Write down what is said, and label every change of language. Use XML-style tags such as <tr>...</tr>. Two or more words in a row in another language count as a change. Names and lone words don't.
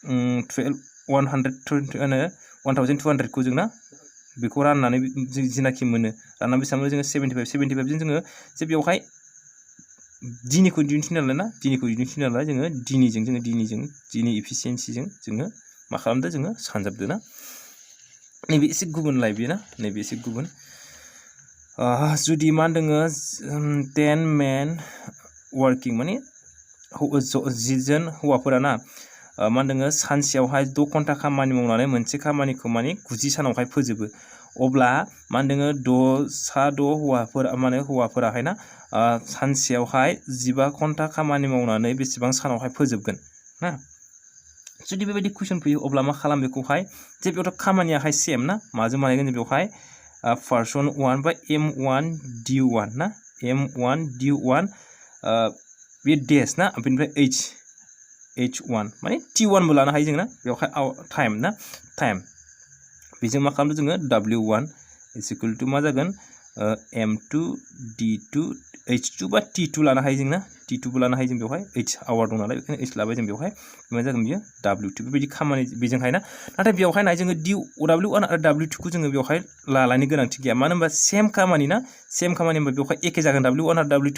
<brx>1200 खौ जों ना बेखौ राननानै जिनाखि मोनो राननानै बेसेबां जोङो 75 जों जोङो जे बेवहाय D निखौ दिहुनथिनो नालाय ना D निखौ दिहुनथिनो नालाय जोङो D नि इफिसियेन्सिजों जोङो मा खालामदो जोङो सानजाबदो ना नैबे एसे गुबुनलाय बियो ना नैबे एसे गुबुन जुदि मा होनदोङो 10</brx> <en>men working</en> <brx>माने 10 जन हौवाफोरा ना मा होनदोङो सानसेयावहाय 6 घन्टा खामानि मावनानै मोनसे खामानिखौ माने 90 सानावहाय फोजोबो अब्ला मा होनदोङो 6 हौवाफोराहाय ना सानसेयावहाय 15 घन्टा खामानि मावनानै बेसेबां सानावहाय फोजोबगोन ना जुदि बेबायदि कुइसन फैयो अब्ला मा खालाम बेखौहाय जे बेयावथ' खामानियाहाय सेम ना माजों बानायगोन बेवहाय पार्सन 1 बा M1D1 ना M1D1 बे डेस ना बेनिफ्राय H H1 माने T1 बो लानो हायो जों ना बेवहाय टाइम ना टाइम बेजों मा खालामदों जोङो</brx> <en>W1 is equal to</en> <brx>मा जागोन M2 D2 H2 बा T2 लानो हायो जों ना T2 बो लानो हायो जों बेवहाय H आवर दं नालाय बेखायनो H लाबाय जों बेवहाय मा जागोन बियो W2 बेबायदि खामानि बेजोंहाय ना नाथाय बेवहाय नाय जोङो W1 आरो W2 खौ जोङो बेवहाय लालायनो गोनांथि गैया मानो होनबा सेम खामानि ना सेम खामानि होनबा बेवहाय एखे जागोन W1 आरो W2</brx>